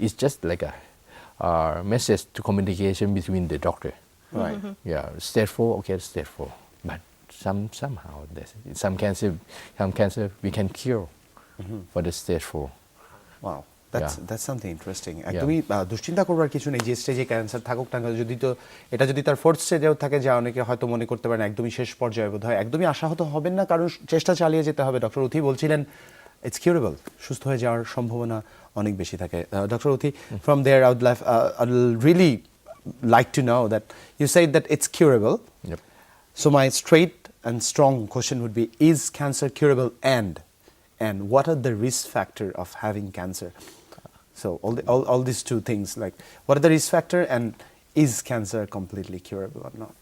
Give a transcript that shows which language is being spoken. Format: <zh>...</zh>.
<en>It's just like a message to communication between the doctor. Right. Yeah, stage 4, okay, stage 4. But somehow, some cancer we can cure for the stage 4. Wow. That's something interesting. Yeah.</en> <bn>একদমই দুশ্চিন্তা করবার কিছু নেই যে স্টেজে cancer থাকুক না কেন, যদি তার 4th স্টেজেও থাকে, যা অনেকে হয়তো মনে করতে পারেন একদমই শেষ পর্যায়ে বোধ হয়, একদমই আশাহত হবেন না, কারণ চেষ্টা চালিয়ে যেতে হবে। ডক্টর উথি বলছিলেন</bn> <en>it's curable,</en> <bn>সুস্থ হয়ে যাওয়ার সম্ভাবনা অনেক বেশি থাকে।</bn> <en>Doctor উথি, from there I would really like to know that you said that it's curable. Yep. So my straight and strong question would be, is cancer curable, and what are the risk factor of having cancer? So all these two things, like what are the risk factor, and is cancer completely curable or not?</en>